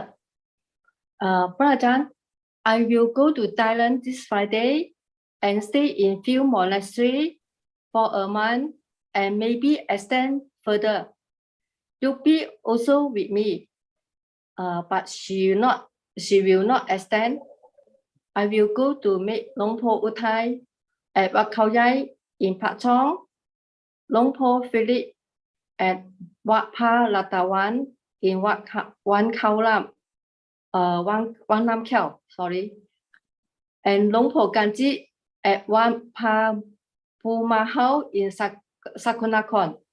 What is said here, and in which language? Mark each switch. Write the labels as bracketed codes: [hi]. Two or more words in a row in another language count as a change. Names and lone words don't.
[en] Ajann, I will go to Thailand this Friday and stay in few monastery for a month and maybe extend further. You'll be also with me, but she will not extend. I will go to meet Long Po Uthai at Wat Khao Yai in Pat Chong, Long Po Philip at Wat Pa Latawan in Wan Khao Lam, Wan Nam Khao, sorry, and Long Po Ganji at Wan Pa Pu Mahau in Sakunakon.